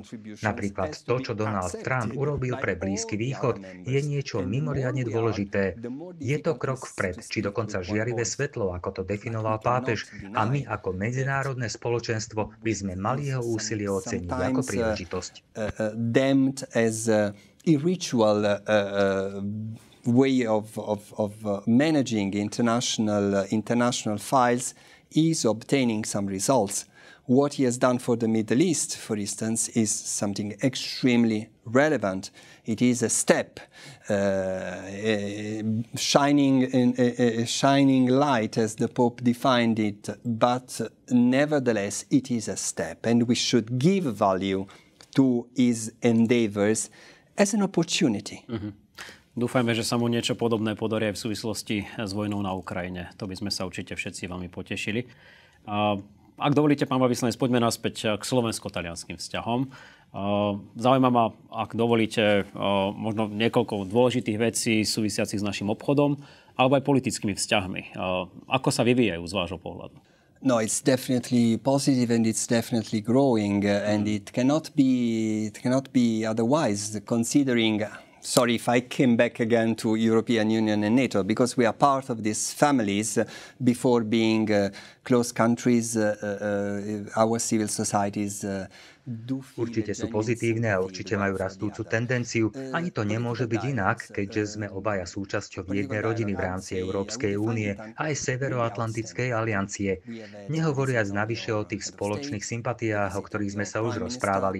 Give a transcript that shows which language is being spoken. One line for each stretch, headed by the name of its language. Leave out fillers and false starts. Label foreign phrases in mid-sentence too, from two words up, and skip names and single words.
Slovak: Napríklad to, čo Donald Trump urobil pre Blízky východ, je niečo mimoriadne dôležité. Je to krok vpred, či dokonca žiarivé svetlo, ako to definoval pápež, a my ako medzinárodné spoločenstvo by sme mali jeho úsilie oceniť ako príležitosť.
English: Irritual way of managing international files is obtaining some results. What he has done for the Middle East, for instance, is something extremely relevant. It is a step, shining light, as the Pope defined it, but nevertheless, it is a step, and we should give value to his endeavors as an opportunity.
Slovak: Dúfajme, že sa mu niečo podobné podarí aj v súvislosti s vojnou na Ukrajine. To by sme sa určite všetci veľmi potešili. Ak dovolíte, pán veľvyslanec, poďme naspäť k slovensko-talianským vzťahom. Zaujíma ma, ak dovolíte, možno niekoľko dôležitých vecí súvisiacich s našim obchodom, alebo aj politickými vzťahmi. Ako sa vyvíjajú z vášho pohľadu?
English: No, it's definitely positive and it's definitely growing, and it cannot be otherwise, considering. Sorry if I came back again to European Union and NATO, because we are part of these families. Before being close countries, our civil societies
Slovak: Určite sú pozitívne a určite majú rastúcu tendenciu. Ani to nemôže byť inak, keďže sme obaja súčasťou jednej rodiny v rámci Európskej únie a aj Severoatlantickej aliancie. Nehovoriac navyše o tých spoločných sympatiách, o ktorých sme sa už rozprávali.